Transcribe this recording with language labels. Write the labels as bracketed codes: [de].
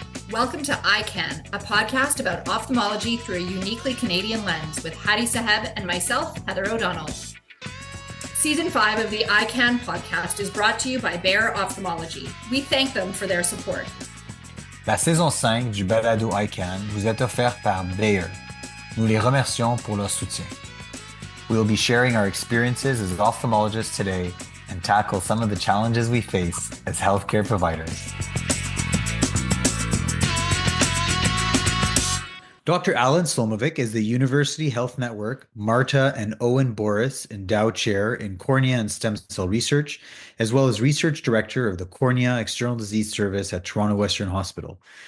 [en] Welcome to EyeCan, a podcast about ophthalmology through a uniquely Canadian lens with Hadi Saheb and myself, Heather O'Donnell. Season 5 of the EyeCan podcast is brought to you by Bayer Ophthalmology. We thank them for their support. [fr] La saison 5 du balado EyeCan vous est offerte par Bayer. Nous les remercions pour leur soutien. [en] We will be sharing our experiences as ophthalmologists today and tackle some of the challenges we face as healthcare providers. Dr. Allan Slomovic is the University Health Network, Marta and Owen Boris Endowed Chair in Cornea and Stem Cell Research, as well as Research Director of the Cornea External Disease Service at Toronto Western Hospital.